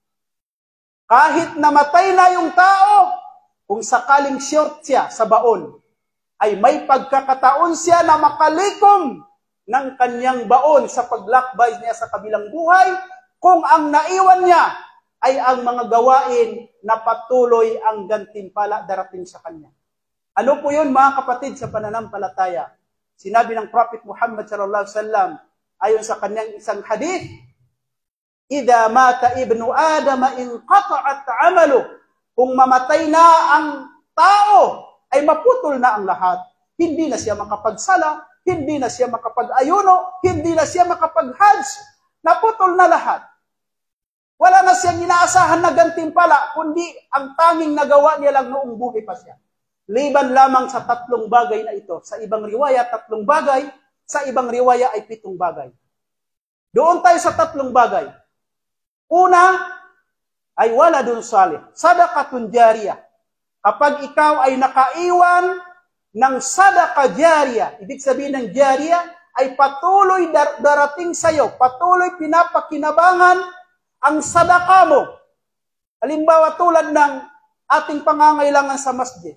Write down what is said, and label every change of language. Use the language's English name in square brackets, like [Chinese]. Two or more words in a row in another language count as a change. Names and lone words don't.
[Filipino] Kahit namatay na yung tao, kung sakaling short siya sa baon, ay may pagkakataon siya na makalikom ng kanyang baon sa paglakbay niya sa kabilang buhay, kung ang naiwan niya ay ang mga gawain na patuloy ang gantimpala darating sa kanya. Ano po yun, mga kapatid sa pananampalataya? Sinabi ng Prophet Muhammad [Arabic] صلى الله عليه وسلم [Filipino] ayon sa kanyang isang hadith, [Arabic] "إذا مات ابن آدم انقطعت عمله." [Filipino] Kung mamatay na ang tao, ay maputol na ang lahat. Hindi na siya makapagsala, hindi na siya makapag-ayuno, hindi na siya makapag-hajj. Naputol na lahat. Wala na siyang inaasahan na gantimpala, kundi ang tanging nagawa niya lang noong buhay pa siya. Liban lamang sa 3 bagay na ito. Sa ibang riwaya, 3 bagay. Sa ibang riwaya ay 7 bagay. Doon tayo sa 3 bagay. Una, ay [Arabic] ولد صالح. صدقة جارية. [Filipino] Kapag ikaw ay nakaiwan ng [Arabic] صدقة جارية, [Filipino] ibig sabihin ng jariyah, ay patuloy darating sa iyo, patuloy pinapakinabangan ang sadaqa mo. Halimbawa tulad ng ating pangangailangan sa masjid.